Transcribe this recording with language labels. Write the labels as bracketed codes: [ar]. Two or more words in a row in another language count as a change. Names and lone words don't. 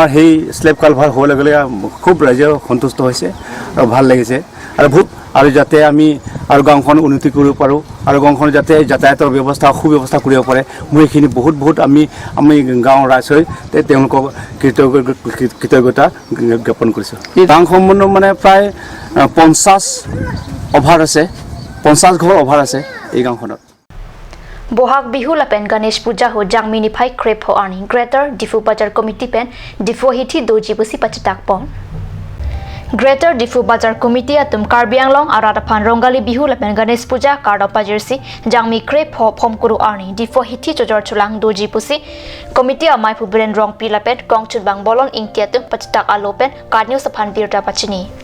[as] সেই স্লেব কালভাৰ হোৱাৰ লগে লগে খুব ৰাইজে সন্তুষ্ট হৈছে আৰু ভাল লাগিছে আৰু যাতে আমি আৰু গাঁওখন উন্নতি কৰিব পাৰোঁ আৰু গাঁওখন যাতে যাতায়াতৰ ব্যৱস্থা সুব্যৱস্থা কৰিব পাৰে মই এইখিনি বহুত আমি গাঁৱৰ ৰাইজ হৈ তেওঁলোকক কৃতজ্ঞতা জ্ঞাপন কৰিছোঁ গাঁওসমূহ মানে প্ৰায় 50 অভাৰ আছে 50 ঘৰ অভাৰ আছে এই গাঁওখনত [mjw] Bohag bihu lapen Ganesh puja ho jangmini phai krep ho ani Greater Diffu Bazar Committee pen Diffu hiti doji busi pachatak pon Greater Diffu Bazar Committee atum Karbi anglong arata phan rongali bihu lapen Ganesh puja karda pajirsi jangmi krep ho phomkuru ani Diffu hiti chojor chulang doji busi committee amai pubren rong pi lapen kongchut bang bolon ingtiatum pachatak alopen karnyu saphan birta pachini